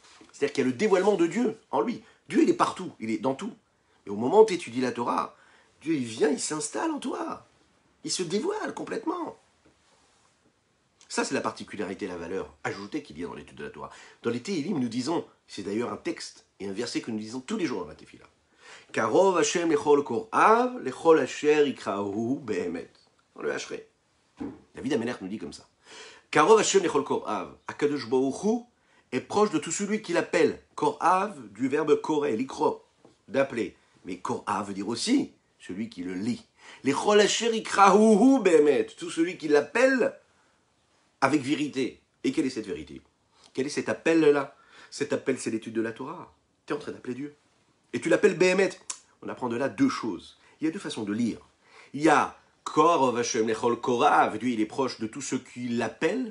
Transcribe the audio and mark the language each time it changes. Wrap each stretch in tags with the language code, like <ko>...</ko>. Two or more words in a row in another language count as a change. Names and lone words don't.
<fr>C'est-à-dire qu'il y a le dévoilement de Dieu en lui. Dieu, il est partout, il est dans tout. Et au moment où tu étudies la Torah, Dieu, il vient, il s'installe en toi. Il se dévoile complètement. Ça, c'est la particularité, la valeur ajoutée qu'il y a dans l'étude de la Torah. Dans les Tehillim, nous disons, c'est d'ailleurs un texte et un verset que nous disons tous les jours dans la Tefila.</fr> <he>קרוב השם לכל קוראיו לכל אשר יקראוהו באמת.</he> <fr>On le hacherait. David Amelech nous dit comme ça.</fr> <he>קרוב השם לכל קוראיו.</he> <fr>Akadosh Baruch Hu est proche de tout celui qui l'appelle. Korav, du verbe koré, likro, d'appeler. Mais korav veut dire aussi celui qui le lit.</fr> <he>לכל אשר יקראוהו באמת.</he> <fr>Tout celui qui l'appelle avec vérité. Et quelle est cette vérité? Quel est cet appel-là? Cet appel, c'est l'étude de la Torah. Tu es en train d'appeler Dieu. Et tu l'appelles Behemet. On apprend de là deux choses. Il y a deux façons de lire. Il y a</fr> <he>קרוב השם לכל קוראיו,</he> <fr>Dieu il est proche de tous ceux qui l'appellent.</fr>